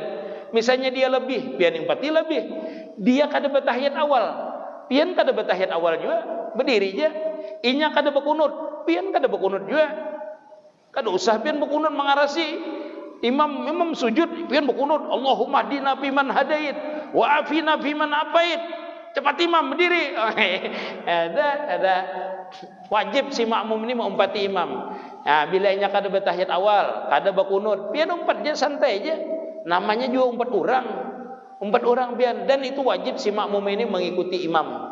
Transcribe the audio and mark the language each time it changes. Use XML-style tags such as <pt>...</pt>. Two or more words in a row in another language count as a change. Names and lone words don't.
<bjn>Misalnya dia lebih, pian empati lebih. Dia kada bertahiyat awal, pian kada bertahiyat awal juga, berdiri aja. Inya kada berkunut, pian kada berkunut juga. Kada usah pian berkunut mengarasi imam sujud, pian berkunut.</bjn> <ar>اللهم اهدنا فيمن هديت وعافنا فيمن عافيت.</ar> <bjn>Cepat imam berdiri. Ada wajib si makmum ini mengumpati imam. Nah, bila inya kada bertahiyat awal, kada berkunut, pian umpat aja santai aja. Namanya juga 4 orang. 4 orang pian, dan itu wajib si makmum ini mengikuti imam.</bjn>